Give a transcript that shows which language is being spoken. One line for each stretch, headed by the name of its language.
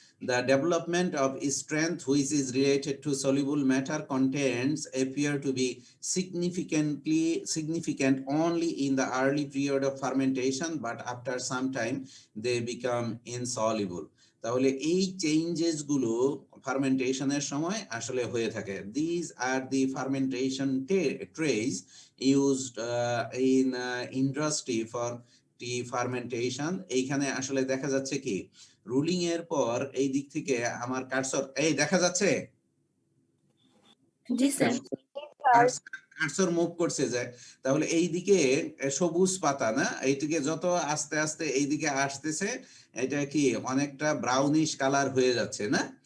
English: The development of strength, which is related to soluble matter contents, appear to be significant only in the early period of fermentation, but after some time they become insoluble.
Bangla: তাহলে এই changes গুলো ফার্মেন্টেশনের সময় আসলে হয়ে থাকে।
English: These are the fermentation trays used in industry for tea fermentation.
Bangla: এইখানে আসলে দেখা যাচ্ছে কি, রুলিং এর পর এই দিক থেকে আমার কার্সর এই দেখা যাচ্ছে, জি স্যার, কার্সর মুভ করছে যায়। তাহলে এই দিকে সবুজ পাতা না, এইদিকে যত আস্তে আস্তে এইদিকে আসতেছে, এটা কি অনেকটা ব্রাউনিশ কালার হয়ে যাচ্ছে না?